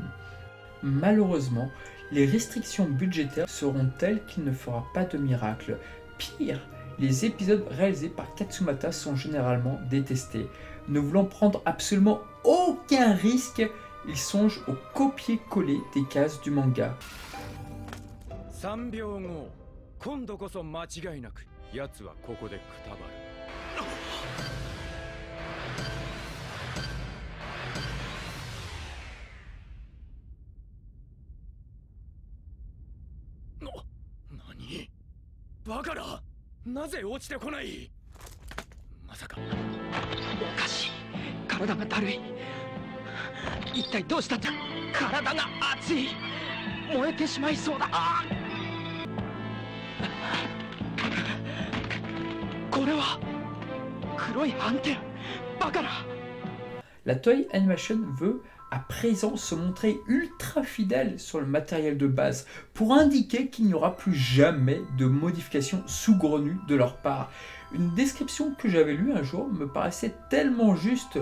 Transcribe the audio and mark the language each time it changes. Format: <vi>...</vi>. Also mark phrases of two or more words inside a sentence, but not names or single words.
<fr>Malheureusement, les restrictions budgétaires seront telles qu'il ne fera pas de miracle. Pire, les épisodes réalisés par Katsumata sont généralement détestés. Ne voulant prendre absolument aucun risque, il songe au copier-coller des cases du manga.</fr> <ja>奴はここでくたばる。何？バカな！なぜ落ちてこない？まさか。おかしい。体がだるい。一体どうしたんだ。体が熱い。燃えてしまいそうだ。これは黒い斑点。バカな。</ja> <fr>La Toei Animation veut à présent se montrer ultra fidèle sur le matériel de base pour indiquer qu'il n'y aura plus jamais de modifications saugrenues de leur part. Une description que j'avais lue un jour me paraissait tellement juste.</fr>